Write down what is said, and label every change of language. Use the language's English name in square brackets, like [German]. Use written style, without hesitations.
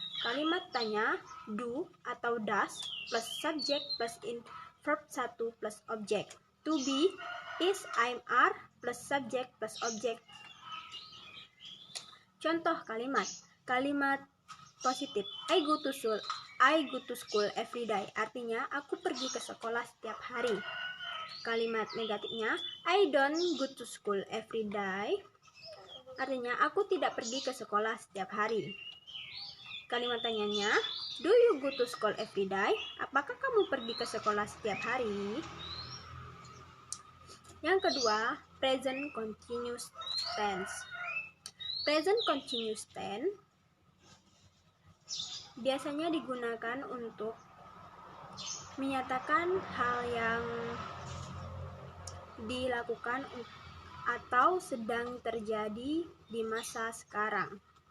[Indonesian] Kalimat tanya: do atau does plus subjek plus verb 1 plus object. To be, is, I'm, are plus subjek plus object. Contoh kalimat. Kalimat positif: [English] I go to school every day. [Indonesian] Artinya, aku pergi ke sekolah setiap hari. Kalimat negatifnya: [English] I don't go to school every day. [Indonesian] Artinya, aku tidak pergi ke sekolah setiap hari. Kalimat tanyanya: [English] do you go to school every day? [Indonesian] Apakah kamu pergi ke sekolah setiap hari? Yang kedua, present continuous tense. Present continuous tense biasanya digunakan untuk menyatakan hal yang dilakukan atau sedang terjadi di masa sekarang.